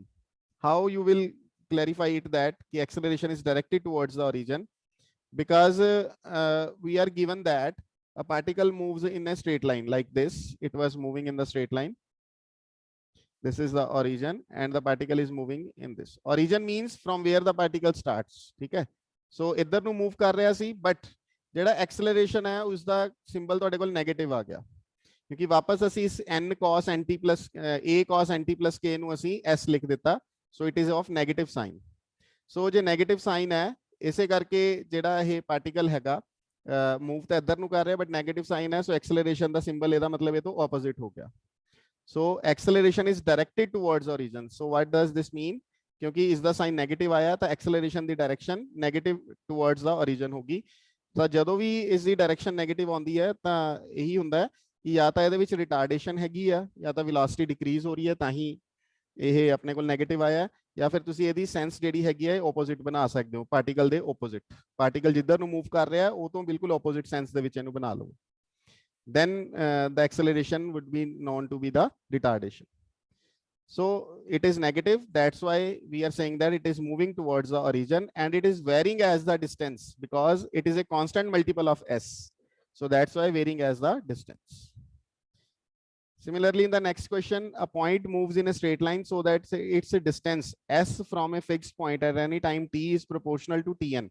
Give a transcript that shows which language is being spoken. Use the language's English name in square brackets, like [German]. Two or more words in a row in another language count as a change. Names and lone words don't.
[English] How you will clarify it that the acceleration is directed towards the origin? Because we are given that a particle moves in a straight line like this. It was moving in the straight line. This is the origin and the particle is moving in this. Origin means from where the particle starts. Okay? So [Punjabi] ਇੱਧਰ ਨੂੰ move ਕਰ ਰਿਹਾ ਸੀ but ਜਿਹੜਾ acceleration ਹੈ ਉਸ ਦਾ symbol ਤੁਹਾਡੇ ਕੋਲ negative ਆ ਗਿਆ ਕਿਉਂਕਿ ਵਾਪਸ ਅਸੀਂ ਇਸ [English] n cos nt plus a cos nt plus k [Punjabi] ਨੂੰ ਅਸੀਂ s ਲਿਖ ਦਿੱਤਾ. [English] So it is of negative sign. [Punjabi] So ਜੇ [English] negative sign [Punjabi] ਹੈ ਇਸੇ ਕਰਕੇ ਜਿਹੜਾ ਇਹ particle ਹੈਗਾ move ਤਾਂ ਇੱਧਰ ਨੂੰ ਕਰ ਰਿਹਾ [English] but negative sign [Punjabi] ਹੈ. [English] So acceleration [Punjabi] ਦਾ symbol ਇਹਦਾ ਮਤਲਬ ਇਹ ਤੋਂ opposite ਹੋ ਗਿਆ. [English] So acceleration is directed towards origin. So what does this mean? क्योंकि is the sign negative [Hindi] आया तो [English] acceleration the direction negative towards the origin होगी. [Punjabi] तो ਜਦੋਂ ਵੀ ਇਸ ਦੀ [English] direction negative [Punjabi] ਆਉਂਦੀ ਹੈ ਤਾਂ ਇਹੀ ਹੁੰਦਾ ਹੈ ਕਿ ਜਾਂ ਤਾਂ ਇਹਦੇ ਵਿੱਚ retardation ਹੈਗੀ ਆ ਜਾਂ ਤਾਂ [English] velocity decrease [Punjabi] ਹੋ ਰਹੀ ਹੈ ਤਾਂ ਹੀ ਇਹ ਆਪਣੇ ਕੋਲ negative ਆਇਆ ਜਾਂ ਫਿਰ ਤੁਸੀਂ ਇਹਦੀ sense ਜਿਹੜੀ ਹੈਗੀ ਹੈ opposite ਬਣਾ ਸਕਦੇ ਹੋ particle ਦੇ opposite. particle ਜਿੱਧਰ ਨੂੰ move ਕਰ ਰਿਹਾ ਉਹ ਤੋਂ ਬਿਲਕੁਲ [English] opposite sense [Punjabi] ਦੇ ਵਿੱਚ ਇਹਨੂੰ ਬਣਾ ਲਓ. [English] Then the acceleration would be known to be the retardation. So it is negative. That's why we are saying that it is moving towards the origin and it is varying as the distance because it is a constant multiple of s. So that's why varying as the distance. Similarly, in the next question, a point moves in a straight line so that its a distance s from a fixed point at any time t is proportional to tn.